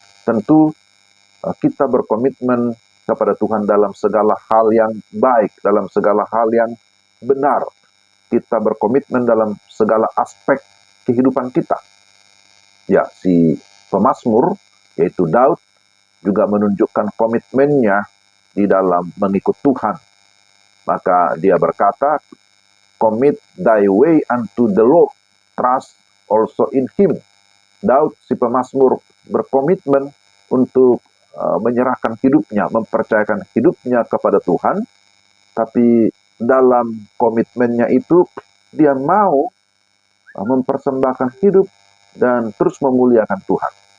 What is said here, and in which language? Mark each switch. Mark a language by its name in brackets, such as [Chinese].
[Indonesian] Tentu kita berkomitmen kepada Tuhan dalam segala hal yang baik, dalam segala hal yang benar. Kita berkomitmen dalam segala aspek kehidupan kita. Ya, si pemazmur, yaitu Daud, juga menunjukkan komitmennya di dalam mengikut Tuhan. Maka dia berkata, [English] commit thy way unto the Lord, trust also in him. [Indonesian] Daud, si pemazmur, berkomitmen untuk menyerahkan hidupnya, mempercayakan hidupnya kepada Tuhan, tapi dalam komitmennya itu, dia mau mempersembahkan hidup dan terus memuliakan Tuhan.